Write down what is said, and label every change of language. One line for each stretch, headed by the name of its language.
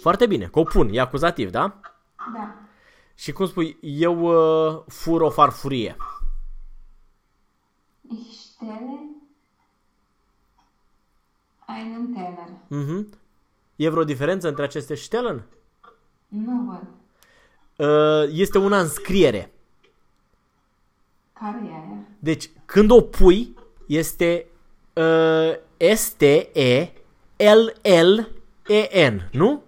Romanian: Foarte bine, că o pun, e acuzativ, da? Da. Și cum spui, eu fur o farfurie.
German: Ich stelle einen Teller. Mhm.
Romanian: E vreo diferență între aceste Stellen? Nu văd. Este una în scriere. Care e? Deci, când o pui, este S-T-E-L-L-E-N, nu?